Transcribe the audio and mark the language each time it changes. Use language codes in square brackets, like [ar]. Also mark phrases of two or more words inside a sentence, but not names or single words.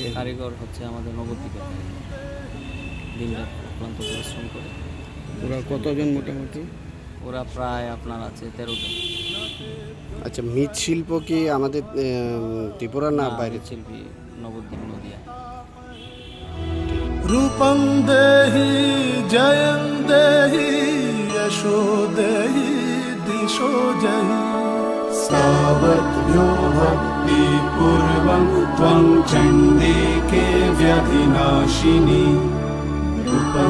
[bn] কারিগর হচ্ছে আমাদের নবদ্বীপের, দিনরাত অক্লান্ত পরিশ্রম করে। ওরা কতজন মোটামুটি? ওরা প্রায় আপনার আছে 13 জন। আচ্ছা, মৃৎশিল্প কি আমাদের ত্রিপুরা না বাইরে? শিল্পী নবদ্বীপ, নদিয়া। [sa] रूपं देहि जयं देहि यशो देहि दिशो जहि सावध्यो भक्तिपूर्वं त्वं चण्डिके व्यधिनाशिनी रूपं